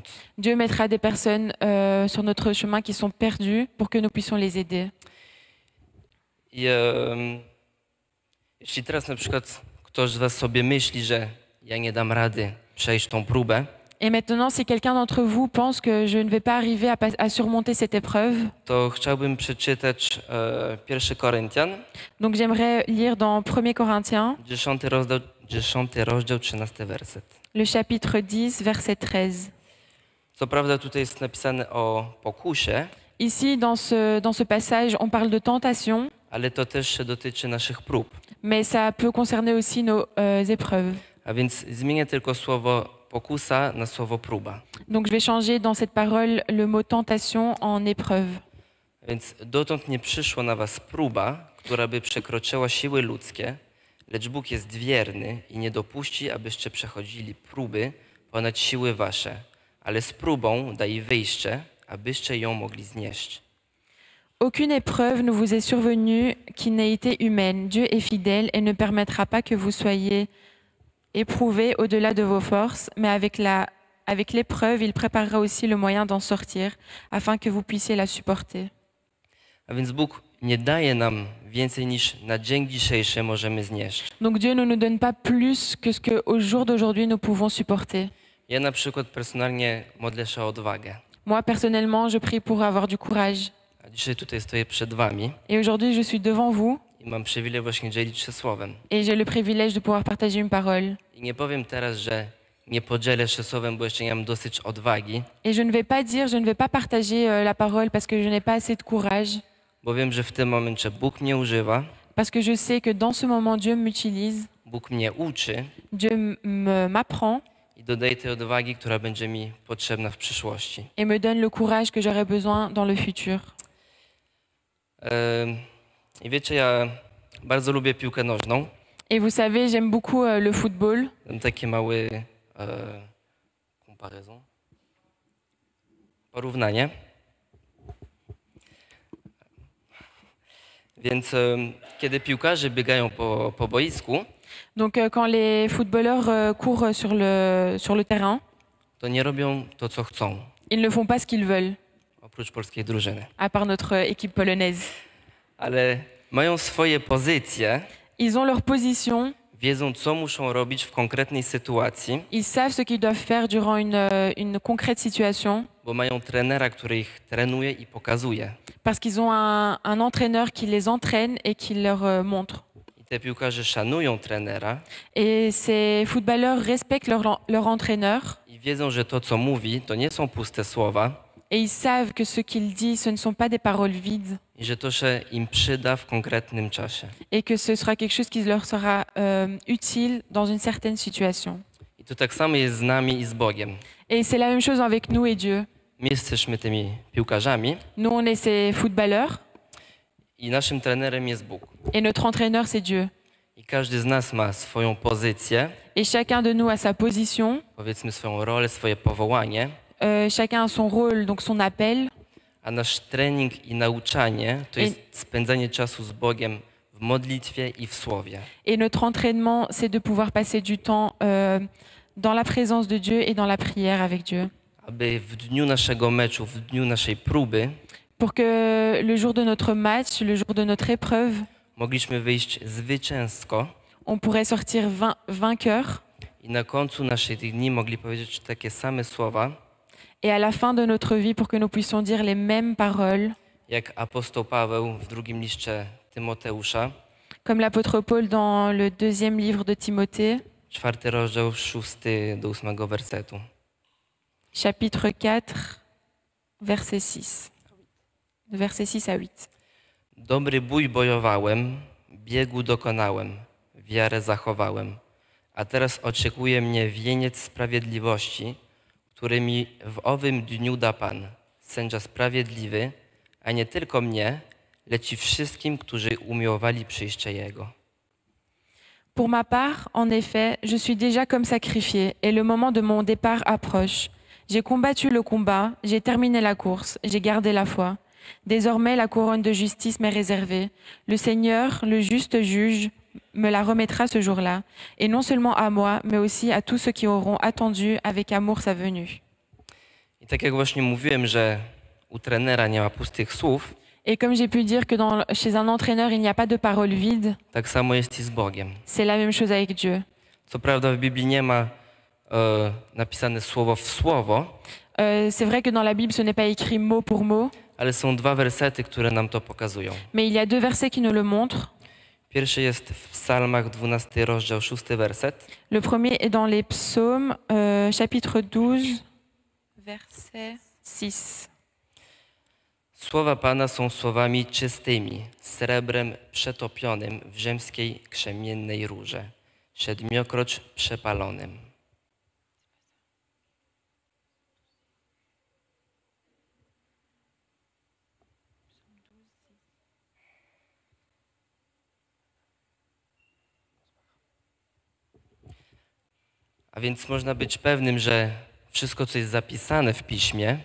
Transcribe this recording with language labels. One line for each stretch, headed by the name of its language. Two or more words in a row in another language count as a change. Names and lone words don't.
French: Dieu mettra des personnes sur notre chemin qui sont perdues pour que nous puissions les aider.
Polish: I jeśli teraz na przykład ktoś z was sobie myśli, że ja nie dam rady przejść tą próbę,
French: Et maintenant, si quelqu'un d'entre vous pense que je ne vais pas arriver à surmonter cette épreuve,
Polish: to chciałbym przeczytać 1 Koryntian,
French: donc j'aimerais lire dans 1 Corinthiens,
Polish: 10 rozdział, 13 werset.
French: le chapitre 10, verset 13.
Polish: Co prawda tutaj jest napisane o pokusie,
French: Ici, dans ce passage, on parle de tentation,
Polish: ale to też się dotyczy naszych prób.
French: mais ça peut concerner aussi nos épreuves.
Polish: A więc zmienię tylko słowo pokusa na słowo próba.
French: Donc je vais changer dans cette parole le mot tentation en épreuve.
Polish: Więc dotąd nie przyszła na was próba, która by przekroczyła siły ludzkie, lecz Bóg jest wierny i nie dopuści, abyście przechodzili próby ponad siły wasze, ale z próbą da jej wyjście, abyście ją mogli znieść.
French: Aucune épreuve ne vous est survenue qui n'ait été humaine. Dieu est fidèle et ne permettra pas que vous soyez éprouvés au-delà de vos forces, mais avec l'épreuve, il préparera aussi le moyen d'en sortir, afin que vous puissiez la supporter.
Polish: A więc Bóg nie daje nam więcej niż na dzień dzisiejszy możemy znieść.
French: Donc Dieu ne nous donne pas plus que ce qu'au jour d'aujourd'hui nous pouvons supporter.
Polish: Ja na przykład personalnie modlę się o odwagę.
French: Moi, personnellement, je prie pour avoir du courage.
Polish: A dzisiaj tutaj stoję przed wami
French: Et aujourd'hui, je suis devant vous
Polish: i mam przywilej właśnie dzielić się słowem.
French: et j'ai le privilège de pouvoir partager une parole.
Polish: I nie powiem teraz, że nie podzielę się słowem, bo jeszcze nie mam dosyć odwagi,
French: Et je ne vais pas dire, je ne vais pas partager la parole parce que je n'ai pas assez de courage,
Polish: bo wiem, że w tym momencie Bóg mnie używa,
French: parce que je sais que dans ce moment, Dieu m'utilise,
Polish: Bóg mnie uczy
French: Dieu m'apprend
Polish: i dodaje tej odwagi, która będzie mi potrzebna w przyszłości.
French: et me donne le courage que j'aurai besoin dans le futur.
Polish: I wiecie, ja bardzo lubię piłkę nożną.
French: Et vous savez, j'aime beaucoup le football.
Polish: Mam taki mały comparaison, porównanie. Więc kiedy piłkarze biegają po boisku,
French: Donc quand les footballeurs courent sur le terrain,
Polish: to nie robią to, co chcą,
French: ils ne font pas ce qu'ils veulent,
Polish: oprócz polskiej drużyny.
French: à part notre équipe polonaise.
Polish: Ale mają swoje pozycje,
French: Ils ont leur position,
Polish: wiedzą, co muszą robić w konkretnej sytuacji,
French: ils savent ce qu'ils doivent faire durant une concrète situation,
Polish: bo mają trenera, który ich trenuje i pokazuje.
French: parce qu'ils ont un entraîneur qui les entraîne et qui leur montre.
Polish: I te piłkarze szanują trenera
French: Et ces footballeurs respectent leur entraîneur
Polish: i wiedzą, że to, co mówi, to nie są puste słowa
French: et ils savent que ce qu'il dit, ce ne sont pas des paroles vides
Polish: i że to się im przyda w konkretnym czasie.
French: et que ce sera quelque chose qui leur sera utile dans une certaine situation.
Polish: I to tak samo jest z nami i z Bogiem.
French: Et c'est la même chose avec nous et Dieu.
Polish: My jesteśmy tymi piłkarzami
French: Nous, on est ces footballeurs
Polish: i naszym trenerem jest Bóg.
French: et notre entraîneur, c'est Dieu.
Polish: I każdy z nas ma swoją pozycję,
French: Et chacun de nous a sa position,
Polish: powiedzmy swoją rolę, swoje powołanie,
French: chacun a son rôle, donc son appel.
Polish: a nasz trening i nauczanie to jest spędzanie czasu z Bogiem w modlitwie i w słowie.
French: Et notre entraînement, c'est de pouvoir passer du temps dans la présence de Dieu et dans la prière avec Dieu.
Polish: Aby w dniu naszego meczu, w dniu naszej próby
French: Pour que le jour de notre match, le jour de notre épreuve,
Polish: mogliśmy wyjść zwycięsko
French: on pourrait sortir vainqueur.
Polish: i na końcu naszych dni mogli powiedzieć takie same słowa,
French: Et à la fin de notre vie, pour que nous puissions dire les mêmes paroles,
Polish: jak apostoł Paweł w drugim liście Tymoteusza,
French: comme l'apôtre Paul dans le 2e livre de Timothée,
Polish: 4 rozdział 6 do 8 wersetu.
French: chapitre 4, verset 6. De verset 6 à 8.
Polish: Dobry bój bojowałem, biegu dokonałem, wiarę zachowałem, a teraz oczekuje mnie wieniec sprawiedliwości, którymi w owym dniu da Pan, sędzia sprawiedliwy, a nie tylko mnie, lecz i wszystkim, którzy umiłowali przyjście Jego.
French: Pour ma part, en effet, je suis déjà comme sacrifié et le moment de mon départ approche. J'ai combattu le combat, j'ai terminé la course, j'ai gardé la foi. Désormais, la couronne de justice m'est réservée. Le Seigneur, le juste juge, me la remettra ce jour-là, et non seulement à moi, mais aussi à tous ceux qui auront attendu avec amour sa venue.
Polish: I tak jak właśnie mówiłem, że u trenera nie ma pustych słów,
French: Et comme j'ai pu dire que chez un entraîneur, il n'y a pas de parole vide,
Polish: tak samo jest i z Bogiem.
French: c'est la même chose avec Dieu.
Polish: Co prawda w Biblii nie ma napisane słowo w słowo,
French: C'est vrai que dans la Bible, ce n'est pas écrit mot pour mot,
Polish: ale są dwa wersety, które nam to pokazują.
French: mais il y a deux versets qui nous le montrent.
Polish: Pierwszy jest w Psalmach 12 rozdział 6 werset.
French: Le premier est dans les psaumes, chapitre 12, verset 6.
Polish: Słowa Pana są słowami czystymi, srebrem przetopionym w rzymskiej krzemiennej rurze, siedmiokrotć przepalonym. A więc można być pewnym, że wszystko, co jest zapisane w Piśmie,